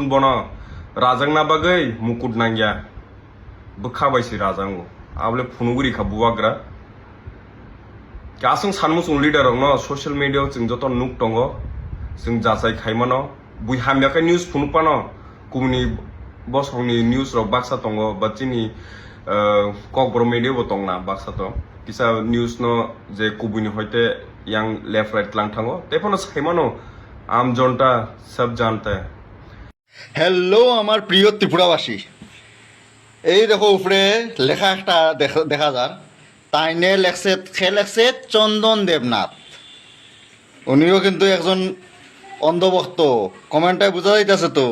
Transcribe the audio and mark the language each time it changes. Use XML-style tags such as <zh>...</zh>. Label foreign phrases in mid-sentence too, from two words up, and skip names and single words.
<trp>बना राजांग ना बागै मुकुट नांगिया बखाबायसि राजांगो आबले फुनुगुरि खा बुवाग्रा गासों सानमुसुं लीडर न</trp> <en>social media</en> <trp>जों जत नुक दङ जों जाजाय खायमानो बुइ हामियाखाय न्यूज फुनुपानो कुमनि बसंनि न्यूज र बाक्सा दङ बाचिनि ककबर मीडिया बो दंना बाक्सा तो किसा न्यूज न जे कुबुनि होयते यां</trp> <en>left right</en> <trp>लां थाङो तेफनो सायमानो</trp> <hi>आम जनता सब जानता है।</hi> <bn>হ্যালো আমার প্রিয় ত্রিপুরাবাসী, এই দেখো উপরে লেখা একটা দেখা যার তাইনে লেখছে চন্দন দেবনাথ। উনিও কিন্তু একজন অন্ধভক্ত, কমেন্টটায় বোঝা যাইতেছে তো।</bn>